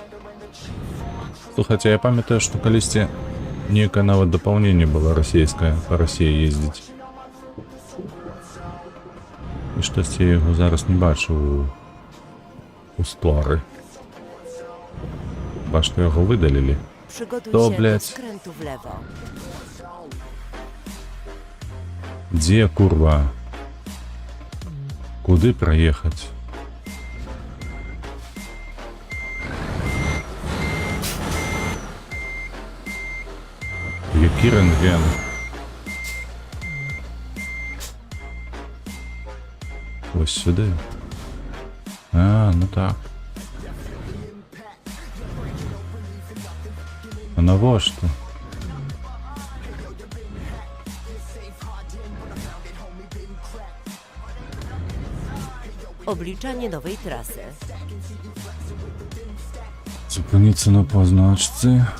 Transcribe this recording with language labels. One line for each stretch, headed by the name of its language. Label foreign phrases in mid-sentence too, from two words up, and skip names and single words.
Belarusian: Слухайте, я памятаю, што калісьці нейкае нават дапаўненне было расійскае, па Расіі ездзіць. І штосьці я яго зараз не бачу у сторы. Ба што яго выдалілі.
Polish: Przygotuj
Belarusian: To,
Polish: się do bleć. skrętu w lewo.
Belarusian: Дзе, курва? Куды праехаць? Які рентген?
Ukrainian: Ось сюди.
Belarusian: А, ну так. А навошта?
Polish: Obliczanie nowej trasy.
Ukrainian: Зупиніться на позначці.